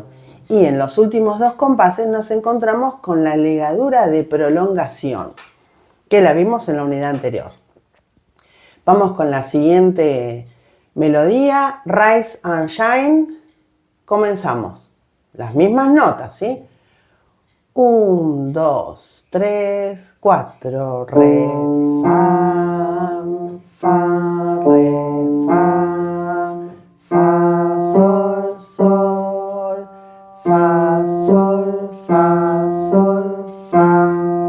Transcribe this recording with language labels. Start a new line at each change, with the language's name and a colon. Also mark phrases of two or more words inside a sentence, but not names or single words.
Spanish: Y en los últimos dos compases nos encontramos con la ligadura de prolongación, que la vimos en la unidad anterior. Vamos con la siguiente melodía, Rise and Shine. Comenzamos. Las mismas notas, ¿sí? 1, 2, 3, 4. Re, fa, fa, re, fa, sol, sol, fa, sol, fa, sol, fa.